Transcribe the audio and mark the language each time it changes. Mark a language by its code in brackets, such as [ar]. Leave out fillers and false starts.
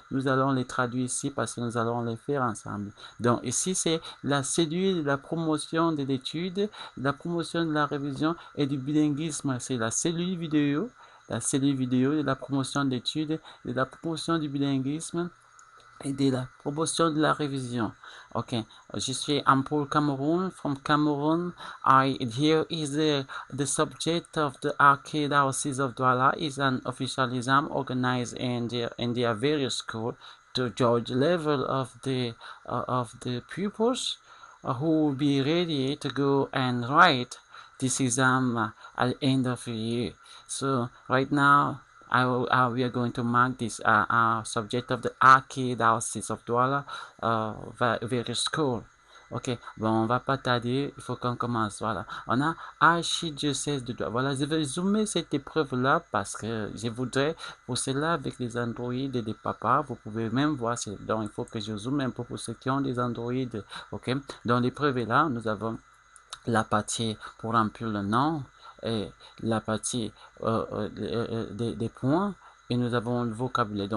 [fr] Nous allons les traduire ici parce que nous allons les faire ensemble. Donc, ici, c'est la cellule de la promotion de l'étude, la promotion de la révision et du bilinguisme. C'est la cellule vidéo de la promotion d'études, de la promotion du bilinguisme et de la promotion de la révision. Ok, je suis Ampul Cameroon from Cameroon. [en] Here is the subject of the Archdiocese of Douala is an official exam organized in the various schools to judge level of the pupils who will be ready to go and write this exam at the end of the year. So right now we are going to mark this subject of the Archdiocese of Douala very school. [fr] Ok, bon, on va pas tarder, il faut qu'on commence. Voilà, on a Archidiocèse de Douala. Voilà, je vais zoomer cette épreuve-là parce que je voudrais, pour cela, avec les Android et des papas, vous pouvez même voir, donc il faut que je zoome un peu pour ceux qui ont des Android. Ok, dans l'épreuve là, nous avons la partie pour remplir le nom et la partie des points et nous avons le vocabulaire.